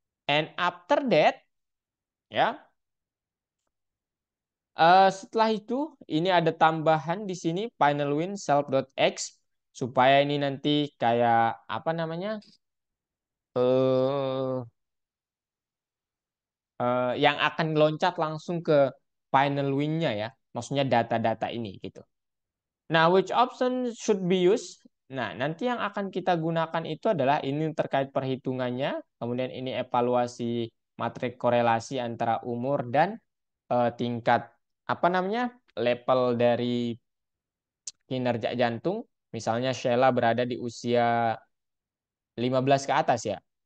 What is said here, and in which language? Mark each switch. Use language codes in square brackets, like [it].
[en] And after that [id] ya, setelah itu ini ada tambahan di sini final win self.x supaya ini nanti kayak apa namanya eh yang akan loncat langsung ke final win-nya ya, maksudnya data-data ini gitu. [en] Nah, which option should be used? [id] Nah, nanti yang akan kita gunakan itu adalah ini terkait perhitungannya, kemudian ini evaluasi matrik korelasi antara umur dan tingkat apa namanya level dari kinerja jantung. Misalnya Sheila berada di usia 15 ke atas ya.